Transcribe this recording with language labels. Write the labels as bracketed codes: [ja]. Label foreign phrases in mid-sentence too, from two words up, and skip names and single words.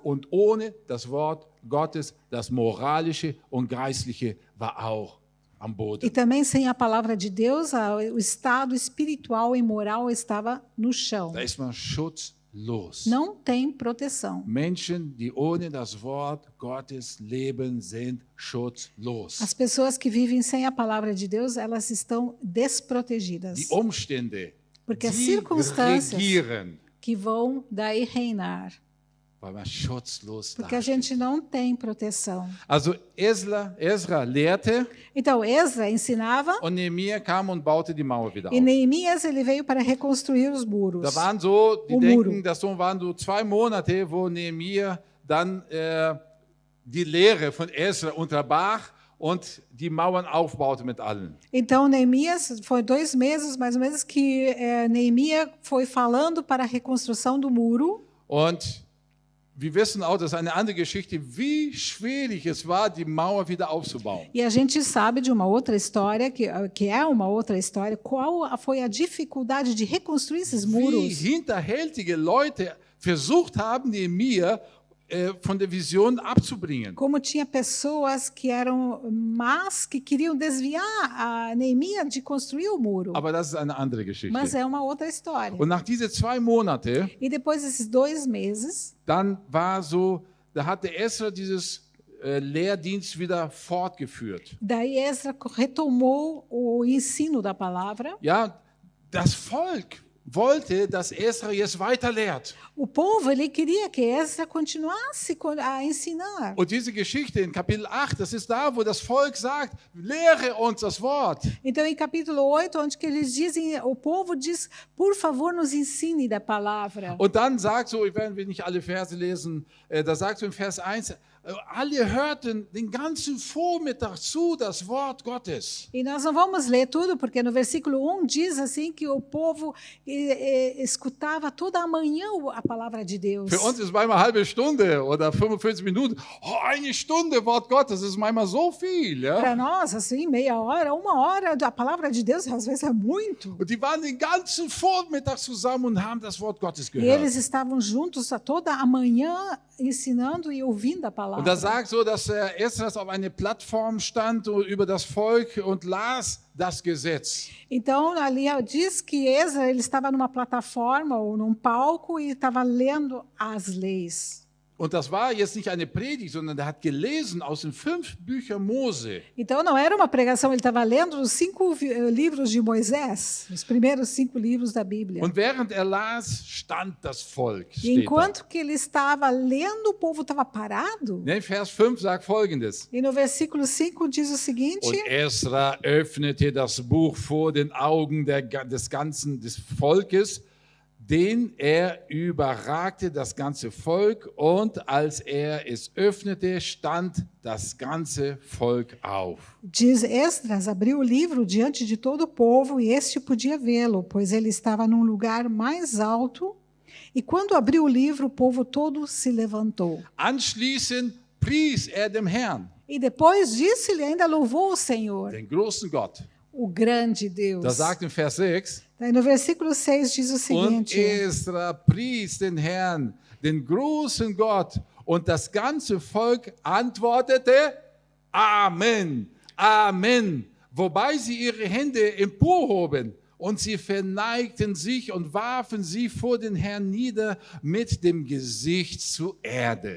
[de] und ohne das Wort Gottes, das moralische und geistliche war auch am [pt] E [de] Boden. [pt] também sem a palavra de Deus, o estado espiritual e moral estava no chão. [de] Da ist man schutzlos. [pt] Não tem proteção. [de] Menschen, die ohne das Wort Gottes leben, sind schutzlos. [pt] As pessoas que vivem sem a palavra de Deus, elas estão desprotegidas. [de] Die Umstände, [pt] Porque as [de] die [pt] circunstâncias [de] regieren, [pt] que vão daí reinar. [de] weil man schutzlos [pt] Porque a [de] dasteht. [pt] gente não tem proteção. [de] Also Esra lehrte [pt] Então, Esdras ensinava [de] und Nehemia kam und baute die Mauer wieder [pt] e [de] auf. [pt] Neemias ele veio para reconstruir os muros. [de] Da waren so, die [pt] O [de] denken, [pt] muro. [de] das waren so 2 Monate, wo Nehemia dann die Lehre von Esra unterbrach und die Mauern aufbaute mit allen. [pt] Então, Neemias, foi 2 meses mais ou menos que Neemias foi falando para a reconstrução do muro. [de] Und wir wissen auch, das ist eine andere Geschichte, wie schwierig es war, die Mauer wieder aufzubauen. [pt] E a gente sabe de uma outra história, que é uma outra história, qual foi a dificuldade de reconstruir esses [de] Wie [pt] muros. [de] hinterhältige Leute versucht haben, Nehemia von der Vision abzubringen. [pt] Como tinha pessoas que eram más, que queriam desviar a Neemias de construir o muro. [de] Aber das ist eine andere Geschichte. [pt] Mas é uma outra história. [de] Und nach diesen 2 Monate, [pt] E depois desses 2 meses, [de] dann war so, da hatte Esra dieses Lehrdienst wieder fortgeführt. [pt] daí Esdras retomou o ensino da palavra. [de] Ja, das Volk wollte, dass Esra jetzt weiter lehrt. [pt] O povo ele queria que Esdras continuasse a ensinar. [de] Und diese Geschichte in Kapitel 8, das ist da, wo das Volk sagt, lehre uns das Wort. [pt] Então, em capítulo 8, onde que eles dizem, o povo diz, por favor, nos ensine da palavra. [de] Und dann sagt so, ich werde nicht alle Verse lesen, da sagt so im Vers 1, alle hörten den ganzen Vormittag zu das Wort Gottes. [pt] E nós não vamos ler tudo, porque no versículo 1 diz assim que o povo escutava toda a manhã a palavra de Deus. [de] Für uns ist manchmal eine halbe Stunde oder 45 Minuten, eine Stunde Wort Gottes, das ist manchmal so viel. Ja? [pt] Para nós, assim, meia hora, 1 hora, a palavra de Deus às vezes é muito. [de] Und die waren den ganzen Vormittag zusammen und haben das Wort Gottes [pt] E [de] gehört. [pt] eles estavam juntos toda a manhã ensinando e ouvindo a palavra. [de] Und da sagt so, dass Esdras auf eine Plattform stand und über das Volk und las das Gesetz. [pt] Então, ali diz que Esdras ele estava numa plataforma ou num palco e estava lendo as leis. [de] Und das war jetzt nicht eine Predigt, sondern er hat gelesen aus den 5 Büchern Mose. [pt] Então, não era uma pregação, ele estava lendo os 5 livros de Moisés, os primeiros 5 livros da Bíblia. [de] Und während er las, stand das Volk. [pt] E [de] Steht da. [pt] enquanto que ele estava lendo, o povo estava parado. [de] Ne, Vers 5 sagt Folgendes. [pt] E no versículo 5 diz o seguinte: [de] Und Esra öffnete das Buch vor den Augen des Volkes, den überragte das ganze Volk, und als es öffnete, stand das ganze Volk auf. [pt] Diz Esdras, abriu o livro diante de todo o povo, e este podia vê-lo, pois ele estava num lugar mais alto. E quando abriu o livro, o povo todo se levantou. [de] Anschließend pries dem Herrn, [pt] E depois disso, ele ainda louvou o Senhor, [de] den großen Gott. [pt] o grande Deus. [de] Das sagt in Vers 6, [pt] Daí no versículo 6 diz o [de] und [pt] seguinte: [de] Esra pries den Herrn, den großen Gott, und das ganze Volk antwortete, Amen, Amen, wobei sie ihre Hände emporhoben. Und sie verneigten sich und warfen sie vor den Herrn nieder mit dem Gesicht zur Erde.